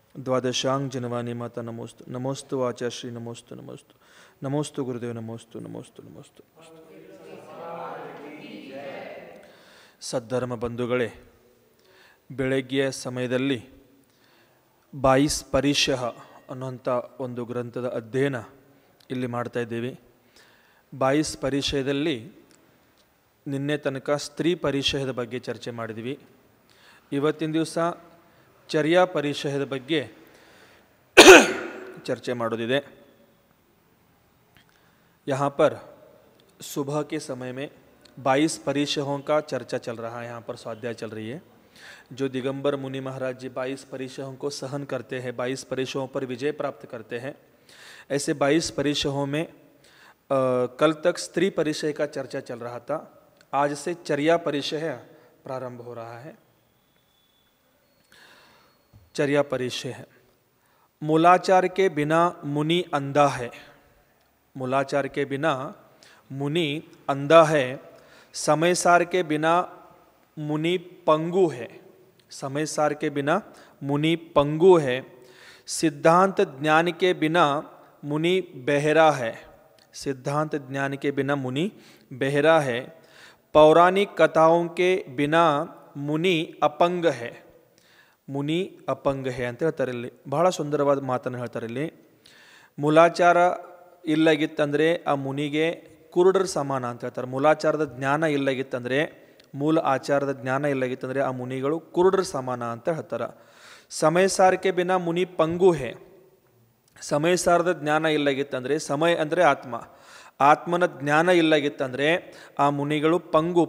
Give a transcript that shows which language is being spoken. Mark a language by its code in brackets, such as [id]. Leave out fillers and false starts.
[hi] द्वादशांग जनवाणी माता नमोस्तु। नमोस्तु आचार्य श्री नमोस्तु नमोस्तु। नमोस्तु गुरुदेव नमोस्तु नमोस्तु नमोस्तु। [kn] ಸದ್ಧರ್ಮ ಬಂಧುಗಳೇ, ಬೆಳಗ್ಗೆಯ ಸಮಯದಲ್ಲಿ 22 ಪರಿಶಃ ಅನ್ನುವಂಥ ಒಂದು ಗ್ರಂಥದ ಅಧ್ಯಯನ ಇಲ್ಲಿ ಮಾಡ್ತಾ ಇದ್ದೀವಿ. 22 ಪರಿಶಯದಲ್ಲಿ ನಿನ್ನೆ ತನಕ ಸ್ತ್ರೀ ಪರಿಶಯದ ಬಗ್ಗೆ ಚರ್ಚೆ ಮಾಡಿದ್ವಿ. ಇವತ್ತಿನ ದಿವಸ ಚರ್ಯಾ ಪರಿಶಯದ ಬಗ್ಗೆ चर्चा ಮಾಡೋದಿದೆ. [hi] यहाँ पर सुबह के समय में 22 परिशहों का चर्चा चल रहा है. यहाँ पर स्वाध्याय चल रही है. जो दिगंबर मुनि महाराज जी 22 परिशहों को सहन करते हैं, 22 परिशहों पर विजय प्राप्त करते हैं, ऐसे 22 परिशहों में कल तक स्त्री परिशय का चर्चा चल रहा था. आज से चर्या परिशय प्रारंभ हो रहा है. चर्या परिशय है. मूलाचार के बिना मुनि अंधा है. मूलाचार के बिना मुनि अंधा है. समय सार के बिना मुनि पंगु है. समय सार के बिना मुनि पंगु है. सिद्धांत ज्ञान के बिना मुनि बहरा है. सिद्धांत ज्ञान के बिना मुनि बहरा है. पौराणिक कथाओं के बिना मुनि अपंग है. ಮುನಿ ಅಪಂಗ ಹೇ [kn] ಅಂತ ಹೇಳ್ತಾರೆ. ಇಲ್ಲಿ ಬಹಳ ಸುಂದರವಾದ ಮಾತನ್ನು ಹೇಳ್ತಾರೆ. ಇಲ್ಲಿ ಮೂಲಾಚಾರ ಇಲ್ಲಾಗಿತ್ತಂದರೆ ಆ ಮುನಿಗೆ ಕುರುಡರ ಸಮಾನ ಅಂತ ಹೇಳ್ತಾರೆ. ಮೂಲಾಚಾರದ ಜ್ಞಾನ ಇಲ್ಲಾಗಿತ್ತಂದರೆ, ಮೂಲ ಆಚಾರದ ಜ್ಞಾನ ಇಲ್ಲಾಗಿತ್ತಂದರೆ ಆ ಮುನಿಗಳು ಕುರುಡರ ಸಮಾನ ಅಂತ ಹೇಳ್ತಾರೆ. [hi] ಸಮಯ ಸಾರಕ್ಕೆ ಬಿನ ಮುನಿ ಪಂಗು ಹೇ. [kn] ಸಮಯ ಸಾರದ ಜ್ಞಾನ ಇಲ್ಲಾಗಿತ್ತಂದರೆ, ಸಮಯ ಅಂದರೆ ಆತ್ಮ, ಆತ್ಮನ ಜ್ಞಾನ ಇಲ್ಲಾಗಿತ್ತಂದರೆ ಆ ಮುನಿಗಳು ಪಂಗು.